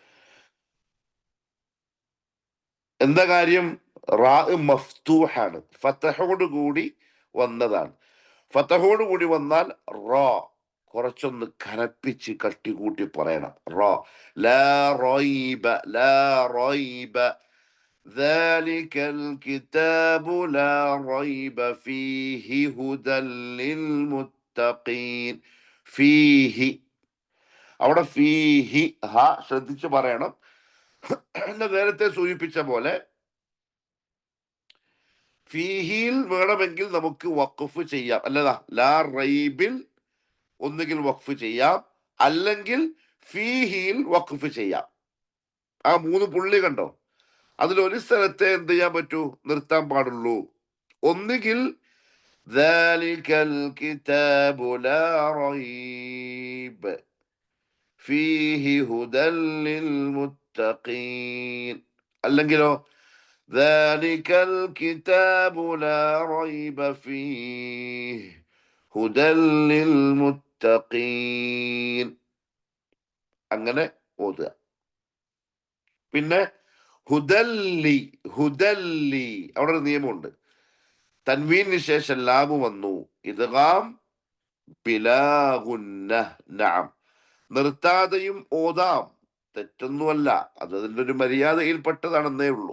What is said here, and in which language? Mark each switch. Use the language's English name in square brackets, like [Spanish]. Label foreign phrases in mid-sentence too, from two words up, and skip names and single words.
[Malayalam] എന്താ കാര്യം? റാ മഫ്തൂഹാണ്, ഫതഹോട് കൂടി വന്നതാണ്. ഫതഹോട് കൂടി വന്നാൽ റാ കുറച്ചൊന്ന് കനപ്പിച്ച് കട്ടികൂട്ടി പറയണം. [Arabic] راء لا ريب، لا ريب ذلك الكتاب لا ريب فيه هدى للمتقين. [Malayalam] فيه അവിടെ ഫീഹി ഹ ശ്രദ്ധിച്ചു പറയണം. നേരത്തെ സൂചിപ്പിച്ച പോലെ ഫീഹിയിൽ വേണമെങ്കിൽ നമുക്ക് വഖഫ് ചെയ്യാം, അല്ലതാ [Arabic] لا ريب [Malayalam] ഒന്നുകിൽ വഖഫ് ചെയ്യാം, അല്ലെങ്കിൽ ഫീഹിയിൽ വഖഫ് ചെയ്യാം. ആ 3 പുള്ളി കണ്ടോ, അതിലൊരു സ്ഥലത്തെ എന്ത് ചെയ്യാൻ പറ്റൂ, നിർത്താൻ പാടുള്ളൂ. [Arabic] ഒന്നുകിൽ ذلك الكتاب لا ريب فيه هدى للمتقين, അല്ലെങ്കിലോ ذلك الكتاب لا ريب فيه هدى للمتقين, [Malayalam] അങ്ങനെ ഓതുക. പിന്നെ ഹുദല്ലി, ഹുദല്ലി അവിടെ ഒരു നിയമമുണ്ട്. തൻവീനു ശേഷം ലാമു വന്നു, [Arabic] إدغام بلا غنة. [Malayalam] നഅം, നിർത്താതെയും ഓതാം, തെറ്റൊന്നുമല്ല, അത് അതിൻ്റെ ഒരു മര്യാദയിൽപ്പെട്ടതാണെന്നേ ഉള്ളൂ.